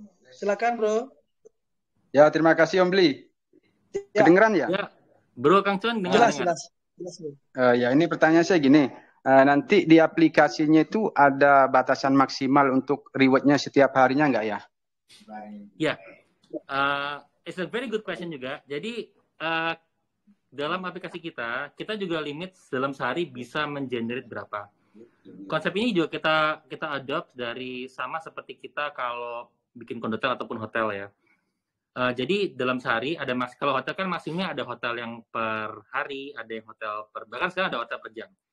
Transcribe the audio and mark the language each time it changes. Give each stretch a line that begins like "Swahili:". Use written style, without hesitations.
Indonesian: Silakan, Bro. Ya, terima kasih Om Bli. Kedengeran ya? Ya, Bro Kang Cuan dengar. Jelas. Ya, ini pertanyaan saya gini. Nanti di aplikasinya itu ada batasan maksimal untuk reward-nya setiap harinya nggak ya?
English: Ya, it's a very good question
Indonesian: juga. Jadi, dalam aplikasi kita juga limit dalam sehari bisa mengenerate berapa. Konsep ini juga kita adopt dari sama seperti kita kalau bikin kondotel ataupun hotel ya. Jadi dalam sehari ada kalau hotel kan maksimumnya ada hotel yang per hari, ada yang hotel bahkan sekarang ada hotel per jam.